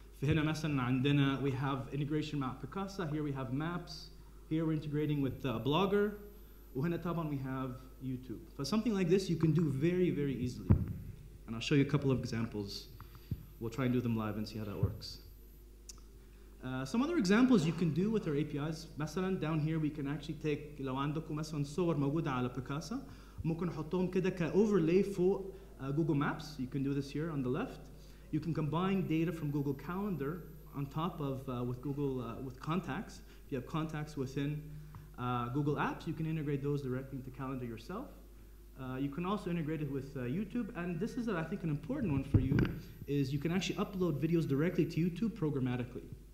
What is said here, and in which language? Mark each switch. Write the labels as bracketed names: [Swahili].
[Arabic] فهنا مثلا عندنا, [English] we have integration مع Picasa, here we have maps, here we're integrating with Blogger, [Arabic] وهنا طبعا [English] we have YouTube. But something like this you can do very, very easily. And I'll show you a couple of examples. We'll try and do them live and see how that works. Some other examples you can do with our APIs. [Arabic] مثلا [English] down here we can actually take, [Arabic] لو عندكم مثلا صور موجودة على Picasa, ممكن نحطهم كده كoverlay فوق Google Maps. [English] You can do this here on the left. You can combine data from Google Calendar on top of with contacts. If you have contacts within Google Apps, you can integrate those directly into Calendar yourself. You can also integrate it with YouTube, and this is, I think, an important one for you, is you can actually upload videos directly to YouTube programmatically.